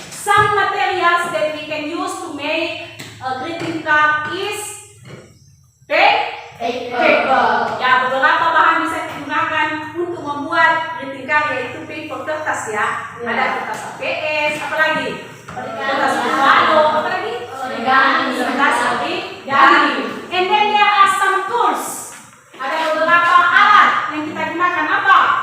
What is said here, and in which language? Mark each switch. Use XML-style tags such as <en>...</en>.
<en>Some materials that we can use to make a greeting card is paper.</en> <id>Ya, beberapa bahan bisa digunakan untuk membuat greeting card yaitu paper, kertas ya. Ada kertas APS, apalagi? Kertas buffalo, apalagi? Kertas origami.</id> <en>And then there are some tools.</en> <id>Ada beberapa alat yang kita gunakan apa?</id>